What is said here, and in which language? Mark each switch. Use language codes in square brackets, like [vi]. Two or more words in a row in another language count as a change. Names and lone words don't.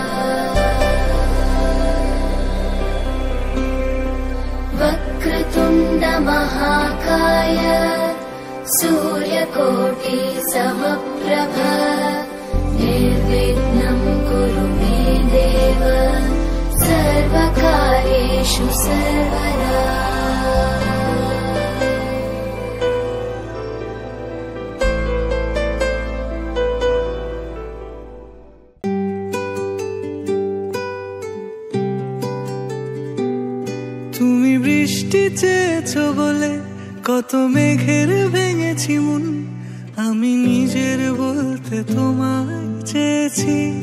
[sa] वक्रतुण्ड महाकाय सूर्यकोटि समप्रभ निर्विघ्नं कुरु मे देव सर्वकार्येषु सर्वदा। [bn] তুমি বৃষ্টি চেয়েছো বলে কত মেঘের ভেঙেছি মন, আমি নিজের বলতে তোমায় চেয়েছি।